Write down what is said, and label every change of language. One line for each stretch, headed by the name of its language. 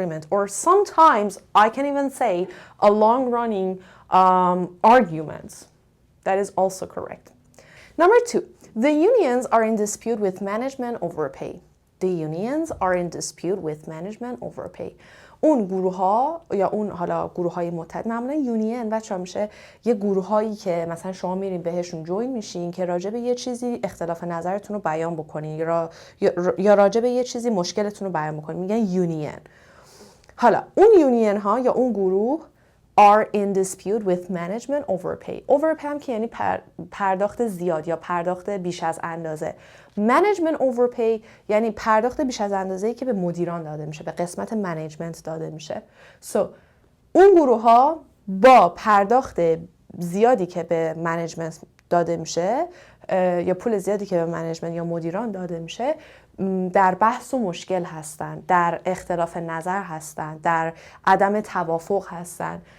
English: Or sometimes I can even say a long-running argument. That is also correct. Number 2, the unions are in dispute with management over pay.
Persian: اون گروه ها یا اون حالا گروه های متحد معمولا یونین بچه‌ها میشه یه گروه هایی که مثلا شما میرین بهشون جوین میشین که راجع به یه چیزی اختلاف نظرتون رو بیان بکنین یا راجع به یه چیزی مشکلتون رو بیان بکنین، میگن یونین. حالا اون یونین ها یا اون گروه
English: are in dispute with management over pay.
Persian: Over pay هم که یعنی پرداخت زیاد یا پرداخت بیش از اندازه. Management over pay یعنی پرداخت بیش از اندازه‌ای که به مدیران داده میشه، به قسمت منیجمنت داده میشه. So اون گروه ها با پرداخت زیادی که به منیجمنت داده میشه یا پول زیادی که به منیجمنت یا مدیران داده میشه در بحث و مشکل هستن، در اختلاف نظر هستن، در عدم توافق هستن.